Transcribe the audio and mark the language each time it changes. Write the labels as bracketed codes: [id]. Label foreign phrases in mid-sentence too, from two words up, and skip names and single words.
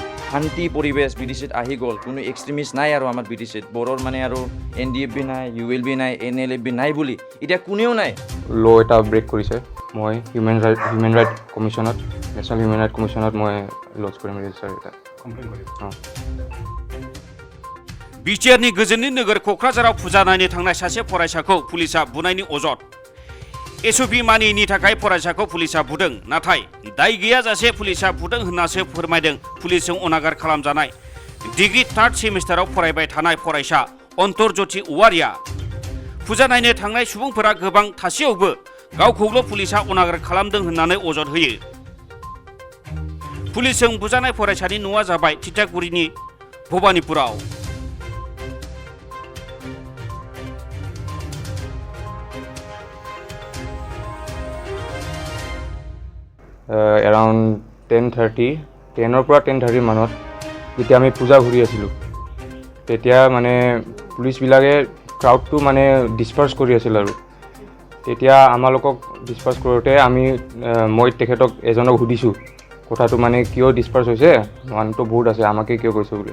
[as] শান্তি পৰিৱেশ BDCত আহি গ'ল, কোনো এক্সট্ৰিমিষ্ট নাই আৰু আমাৰ BDCত, বড়োৰ মানে আৰু NDFB নাই, ULB নাই, NLFB নাই বুলি এতিয়া কোনেও নাই। ল' এটা ব্ৰেক কৰিছে। মই [en] human right commission, national human right commission [as] মই লজ কৰিম ৰেজিষ্টাৰ এটা কমপ্লেইন কৰিম। [brx] बिटिआरनि गोजोननि नोगोर क'क्राझाराव फुजा नायनो थांनाय सासे फरायसाखौ पुलिसा बुनायनि अजद। एसअपि मानियैनि थाखाय फरायसाखौ पुलिसा बुदों, नाथाय दाय गैयाजासे पुलिसा बुदों होननासो फोरमायदों पुलिसजों अनागार खालामजानाय डिग्री 3rd सेमिस्टाराव फरायबाय थानाय फरायसा अन्तर्ज्योति औवारिया। फुजा नायनो थांनाय सुबुंफोरा गोबां थासेयावबो गावखौल' पुलिसा अनागार खालामदों होननानै अजद होयो। पुलिसजों बुजानाय फरायसानि न'आ जाबाय थिथागुरिनि भबानिपुराव। [as] এৰাউণ্ড 10:30 পৰা 10:30 মানত যেতিয়া আমি পূজা ঘূৰি আছিলোঁ, তেতিয়া মানে পুলিচবিলাকে ক্ৰাউডটো মানে ডিছপাৰ্চ কৰি আছিল আৰু তেতিয়া আমালোকক ডিছপাৰ্চ কৰোঁতে মই তেখেতক এজনক সুধিছোঁ কথাটো মানে কিয় ডিছপাৰ্চ হৈছে, মানুহটো বহুত আছে, আমাকে কিয় কৈছে বুলি।